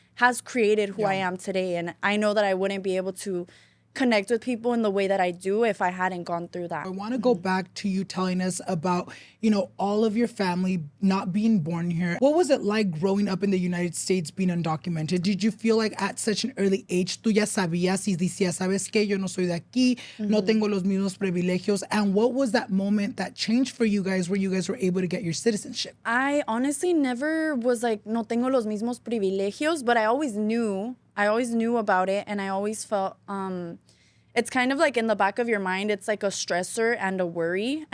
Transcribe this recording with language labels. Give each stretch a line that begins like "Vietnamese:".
English: has created who I am today. And I know that I wouldn't be able to connect with people in the way that I do if I hadn't gone through that. I want to go back to you telling us about, all of your family not being born here. What was it like growing up in the United States being undocumented? Did you feel like at such an early age
Spanish: tú ya sabías y decías, sabes que yo no soy de aquí, no tengo los mismos privilegios?
English: And what was that moment that changed for you guys where you guys were able to get your citizenship? I honestly never was like,
Spanish: no tengo los mismos privilegios,
English: but I always knew about it, and I always felt it's kind of like in the back of your mind, it's like a stressor and a worry.